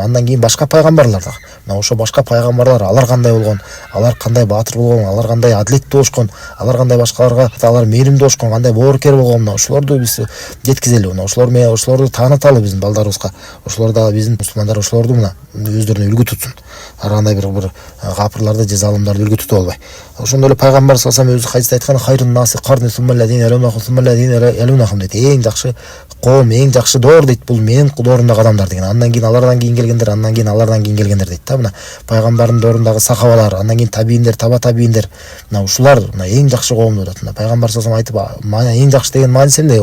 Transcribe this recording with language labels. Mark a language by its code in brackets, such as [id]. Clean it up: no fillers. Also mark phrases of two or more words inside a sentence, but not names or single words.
[ky] Андан кийин башка пайгамбарлар дагы. Мына ошо башка пайгамбарлар, алар кандай болгон, алар кандай баатыр болгон, алар кандай адилеттүү болушкон, алар кандай башкаларга алар мээримдүү болушкон, кандай боорукер болгон, мына ошолорду биз жеткизели. Мына ошолорду тааныталы биздин балдарыбызга. Ошолор дагы биздин мусулмандар ошолорду мына өздөрүнө үлгү тутсун. Ар кандай бир капырларды же залымдарды үлгү тута албай. Ошондой эле пайгамбар [ar] صلى الله عليه وسلم [ky] өзү хадисте айткан, [ar] "خير الناس قرني ثم الذين يلونهم" дейт. [ky] Эң жакшы коом, эң жакшы доор дейт, бул менин доорундагы адамдар деген. Андан кийин алардан кийин келгендер, андан кийин алардан кийин келгендер дейт да. Мына пайгамбардын доорундагы сахабалар, андан кийин табииндер, таба табииндер. Мына ушулар мына эң жакшы коом деп атат. Мына пайгамбар [ar] صلى الله عليه وسلم [ky] айтып, "Мана эң жакшы деген мааниси эмне?